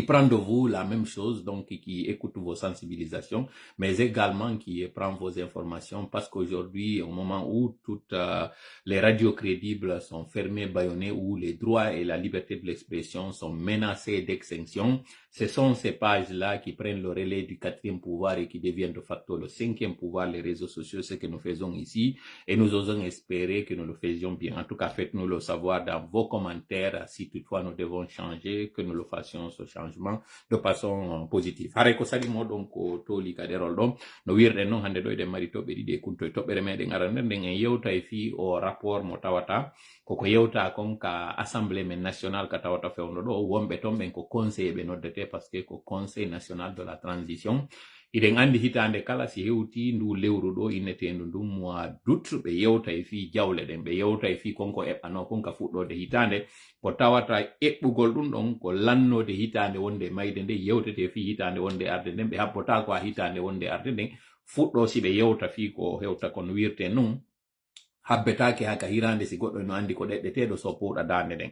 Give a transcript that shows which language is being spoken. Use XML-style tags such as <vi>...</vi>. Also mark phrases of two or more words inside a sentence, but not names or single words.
<fr>prend de vous la même chose, donc qui écoute vos sensibilisations, mais également qui prend vos informations, parce qu'aujourd'hui, au moment où toutes les radios crédibles sont fermées, bâillonnées, où les droits et la liberté de l'expression sont menacés d'extinction, ce sont ces pages-là qui prennent le relais du 4e pouvoir et qui deviennent de facto le 5e pouvoir, les réseaux sociaux, ce que nous faisons ici, et nous osons espérer que nous le faisions bien. En tout cas, faites-nous le savoir dans vos commentaires, si toutefois nous devons changer, que nous le fassions ce changement de façon positive.</fr> <ff>Hare ko salimo donc ko toli kaderol ɗon no wirɗen noon hande ɗo eɗen mari toɓɓe ɗiɗi e kunto e toɓɓere meɗen arande nden en yewta e fi o rapport mo tawata koko yewta kon ka assemblée men national ka tawata fewno ɗo wonɓe ton ɓen ko conseil ɓe noddete</ff> <fr>par ce que</fr> <ff>ko</ff> <fr>conseil national de la transition.</fr> <ff>Iɗen andi hitande kala si hewti ndu lewru ɗo innetendu ndu</ff> <fr>mois d'août</fr> <ff>ɓe yewta e fi jawle ɗen, ɓe yewta e fi konko eɓɓano kon ka fuɗɗode hitande ko tawata eɓɓugol ɗum ɗon ko lannode hitande wonde mayde nde yewtete fi hitande wonde arde nden ɓe habbota ko a hitande wonde arde nden fuɗɗo si ɓe yewta fi ko hewta kono wirte nun habbetake haka hirande si goɗɗo no andi ko ɗeɗɗeteɗo soppuɗa dande ɗen.</ff>